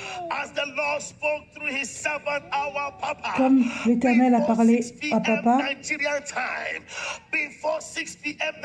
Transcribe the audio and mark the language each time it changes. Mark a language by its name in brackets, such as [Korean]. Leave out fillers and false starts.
[English] As the Lord spoke through his servant, our Papa. [French] Comme l'Éternel a parlé à Papa, [English] Nigerian time, before 6 p.m.